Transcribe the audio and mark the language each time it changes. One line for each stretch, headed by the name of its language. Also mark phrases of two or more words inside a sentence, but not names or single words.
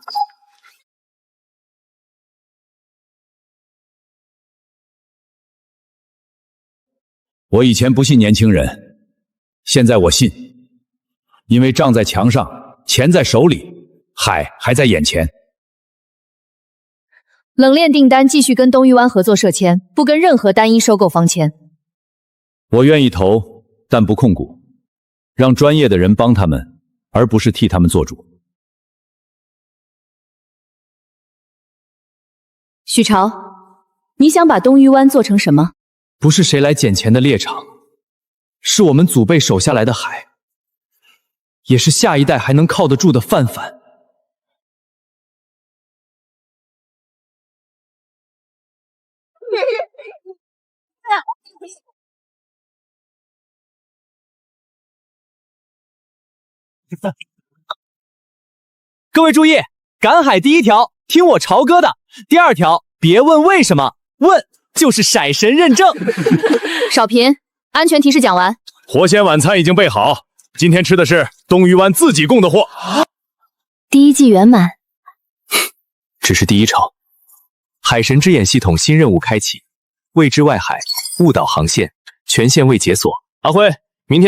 Chinese: 我以前不信年輕人，現在我信，因為賬在牆上，錢在手裡，海還在眼前。冷鏈訂單繼續跟東隅灣合作社簽，不跟任何單一收購方簽。我願意投，但不控股，讓專業的人幫他們，而不是替他們做主。許朝，你想把東隅灣做成什麼？不是誰來撿錢的獵場，是我們祖輩守下來的海，也是下一代还能靠得住的范范。各位注意，赶海第一条，听我朝歌的；第二条，別問為什麼，問就是骰神認證。少平，安全提示講完。活鮮晚餐已經備好，今天吃的是東隅灣自己供的貨。第一季圓滿，只是第一場。海神之眼系統新任務開啟，未知外海，誤導航線，全線未解鎖。